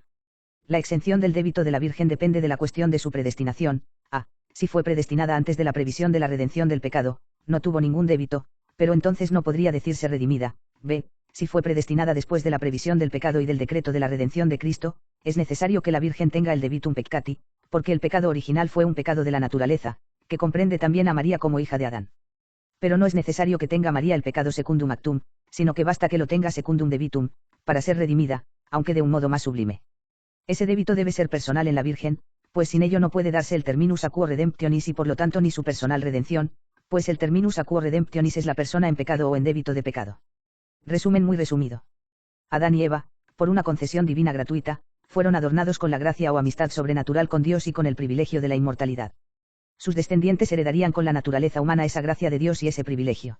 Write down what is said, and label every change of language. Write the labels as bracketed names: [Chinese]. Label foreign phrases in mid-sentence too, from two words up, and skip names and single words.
[Spanish] La exención del débito de la Virgen depende de la cuestión de su predestinación. A. Si fue predestinada antes de la previsión de la redención del pecado, no tuvo ningún débito, pero entonces no podría decirse redimida. B. Si fue predestinada después de la previsión del pecado y del decreto de la redención de Cristo, es necesario que la Virgen tenga el [Latin] debitum peccati, [Spanish] porque el pecado original fue un pecado de la naturaleza, que comprende también a María como hija de Adán. Pero no es necesario que tenga María el pecado [Latin] secundum actum, [Spanish] sino que basta que lo tenga [Latin] secundum debitum, [Spanish] para ser redimida, aunque de un modo más sublime. Ese débito debe ser personal en la Virgen, pues sin ello no puede darse el [Latin] terminus aquo redemptionis [Spanish] y por lo tanto ni su personal redención, pues el [Latin] terminus aquo redemptionis [Spanish] es la persona en pecado o en débito de pecado. Resumen muy resumido. Adán y Eva, por una concesión divina gratuita, fueron adornados con la gracia o amistad sobrenatural con Dios y con el privilegio de la inmortalidad. Sus descendientes heredarían con la naturaleza humana esa gracia de Dios y ese privilegio.